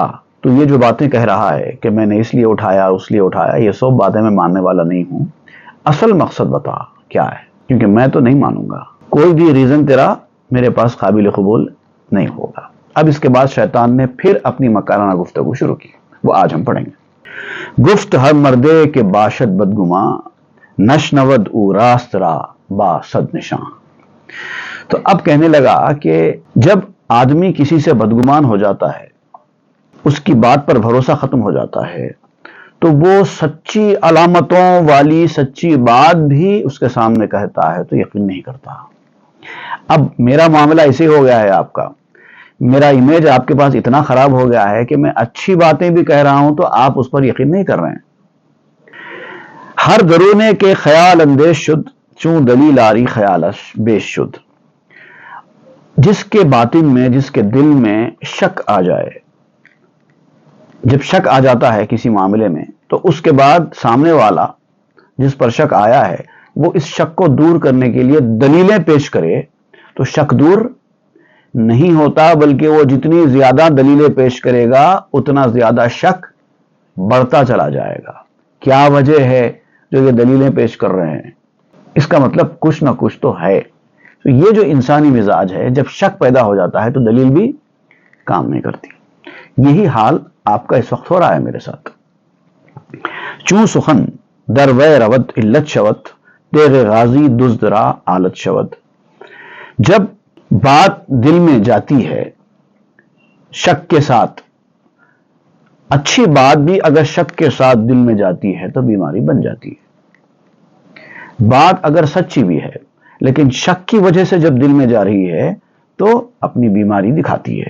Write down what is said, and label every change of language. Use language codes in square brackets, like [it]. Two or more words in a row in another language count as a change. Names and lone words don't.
[ur] تو یہ جو باتیں کہہ رہا ہے کہ میں نے اس لیے اٹھایا اس لیے اٹھایا، یہ سب باتیں میں ماننے والا نہیں ہوں، اصل مقصد بتا کیا ہے، کیونکہ میں تو نہیں مانوں گا، کوئی بھی ریزن تیرا میرے پاس قابل قبول نہیں ہوگا۔ اب اس کے بعد شیطان نے پھر اپنی مکارانہ گفتگو شروع کی، وہ آج ہم پڑھیں گے۔ [fa] گفت ہر مردے کے باشد بدگماں، نشنود او راست را با صد نشاں۔ [ur] تو اب کہنے لگا کہ جب آدمی کسی سے بدگمان ہو جاتا ہے، اس کی بات پر بھروسہ ختم ہو جاتا ہے، تو وہ سچی علامتوں والی سچی بات بھی اس کے سامنے کہتا ہے تو یقین نہیں کرتا۔ اب میرا معاملہ ایسے ہو گیا ہے، آپ کا میرا امیج آپ کے پاس اتنا خراب ہو گیا ہے کہ میں اچھی باتیں بھی کہہ رہا ہوں تو آپ اس پر یقین نہیں کر رہے ہیں۔ [fa] ہر درونے کے خیال اندیش شد، چون دلیل آری خیالش بیش شد۔ [ur] جس کے باطن میں، جس کے دل میں شک آ جائے، جب شک آ جاتا ہے کسی معاملے میں تو اس کے بعد سامنے والا جس پر شک آیا ہے وہ اس شک کو دور کرنے کے لیے دلیلیں پیش کرے تو شک دور نہیں ہوتا، بلکہ وہ جتنی زیادہ دلیلیں پیش کرے گا اتنا زیادہ شک بڑھتا چلا جائے گا۔ کیا وجہ ہے جو یہ دلیلیں پیش کر رہے ہیں؟ اس کا مطلب کچھ نہ کچھ تو ہے۔ تو یہ جو انسانی مزاج ہے، جب شک پیدا ہو جاتا ہے تو دلیل بھی کام نہیں کرتی۔ یہی حال آپ کا اس وقت ہو رہا ہے میرے ساتھ۔ [fa] چون سخن در وے رود علت شود، تیغ غازی دزد را آلت شود۔ [ur] جب بات دل میں جاتی ہے شک کے ساتھ، اچھی بات بھی اگر شک کے ساتھ دل میں جاتی ہے تو بیماری بن جاتی ہے۔ بات اگر سچی بھی ہے لیکن شک کی وجہ سے جب دل میں جا رہی ہے تو اپنی بیماری دکھاتی ہے۔